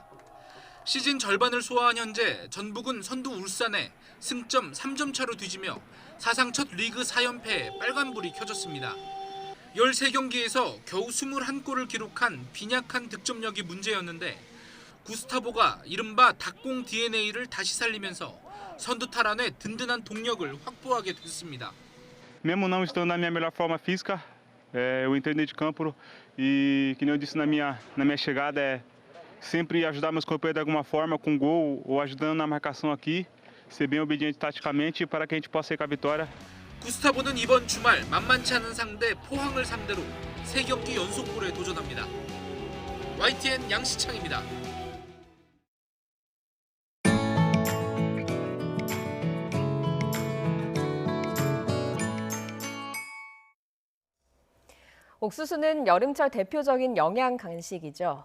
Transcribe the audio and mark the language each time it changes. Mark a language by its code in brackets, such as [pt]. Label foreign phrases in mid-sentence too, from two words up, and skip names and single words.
[ko] 시즌 절반을 소화한 현재 전북은 선두 울산에 승점 3점 차로 뒤지며 사상 첫 리그 4연패에 빨간불이 켜졌습니다. 13경기에서 겨우 21골을 기록한 빈약한 득점력이 문제였는데 구스타보가 이른바 닭공 DNA를 dashi 살리면서 선두 탈환에 든든한 동력을 확보하게 됐습니다. [pt] Mesmo não estando na minha melhor forma física, eu entrei dentro de campo e, que nem eu disse na minha chegada, é sempre ajudar meus companheiros de alguma forma com gol ou ajudando na marcação aqui, ser bem obediente taticamente para que a gente possa ir com a vitória. [ko] 구스타보는 이번 주말 만만치 않은 상대 포항을 상대로 3경기 연속골에 도전합니다. YTN 양시창입니다. 옥수수는 여름철 대표적인 영양 간식이죠.